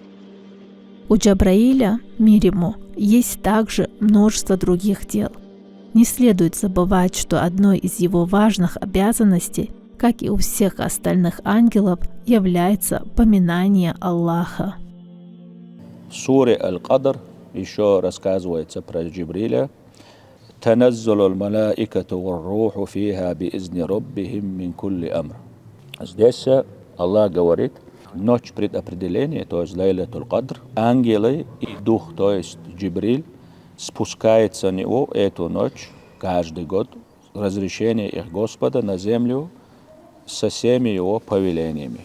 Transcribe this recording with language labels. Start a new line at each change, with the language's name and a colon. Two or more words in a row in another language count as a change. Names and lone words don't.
Russian: У Джабраиля, мир ему, есть также множество других дел. Не следует забывать, что одной из его важных обязанностей, как и у всех остальных ангелов, является поминание Аллаха. В суре Аль-Кадр еще рассказывается про Джибриля.
Arabic: «تنزل الملائكة والروح فيها بإذن ربهم من كل أمر».
Russian: Здесь Аллах говорит, ночь предопределения, то есть Лайлатуль Кадр, ангелы и дух, то есть Джибриль, спускается на него эту ночь каждый год, разрешение их Господа на землю со всеми его повелениями.